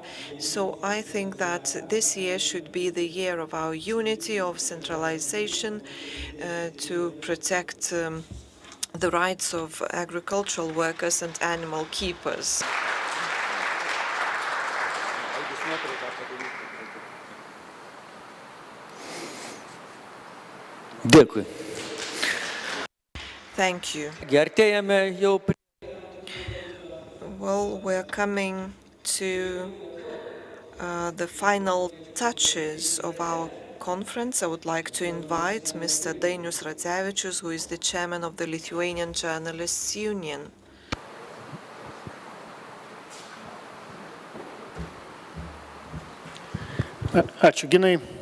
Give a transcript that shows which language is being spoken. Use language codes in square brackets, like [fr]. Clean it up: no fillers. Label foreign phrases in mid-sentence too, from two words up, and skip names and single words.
[en] So I think that this year should be the year of our unity, of centralization, to protect the rights of agricultural workers and animal keepers. [lt] Dėkui. [en] Thank you. [lt] Artėjame jau prie. [en] Well, we're coming to the final touches of our conference. I would like to invite Mr. Dainius Radzevičius, who is the chairman of the Lithuanian Journalists Union. [lt] Ačiū, Ginai.